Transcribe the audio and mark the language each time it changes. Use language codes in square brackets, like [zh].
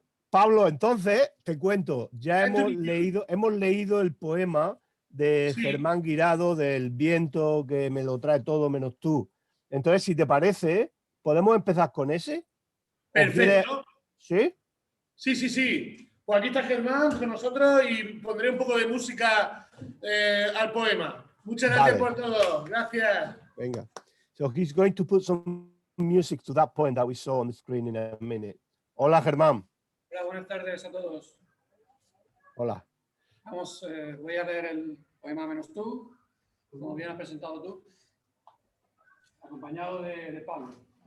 [es] Pablo, entonces, te cuento, ya hemos leído el poema de Germán Guirado del viento que me lo trae todo menos tú. Entonces, si te parece, ¿podemos empezar con ese? Perfecto. ¿Sí? Sí. Pues aquí está Germán con nosotros y pondré un poco de música al poema. Muchas gracias por todo. Gracias. Venga. [en] So he's going to put some music to that poem that we saw on the screen in a minute. [es] Hola, Germán. Hola, buenas tardes a todos. Hola. Voy a leer el poema Menos tú, como bien has presentado tú, acompañado de Pablo.